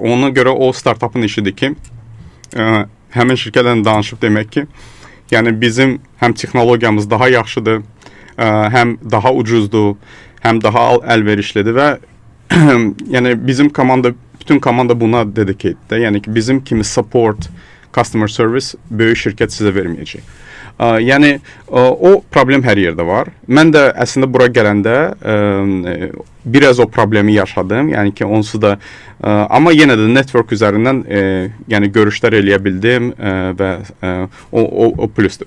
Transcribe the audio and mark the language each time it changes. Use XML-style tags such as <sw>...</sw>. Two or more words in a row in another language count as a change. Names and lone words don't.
<az>Ona görə o startupın işidir ki, həmin şirkətlə danışıb demək ki, Yəni bizim həm texnologiyamız daha yaxşıdır, həm daha ucuzdur, həm daha əlverişlidir və yəni bizim bütün komanda buna dedicatedir. Yəni ki, bizim kimi</az> <en>support, customer service</en> <az>böyük şirkət sizə verməyəcək. Yəni o problem hər yerdə var. Mən də əslində bura gələndə biraz o problemi yaşadım. Yəni ki, onsuz da amma yenə də network üzərindən yəni görüşlər eləyə bildim və o plusdur.</az>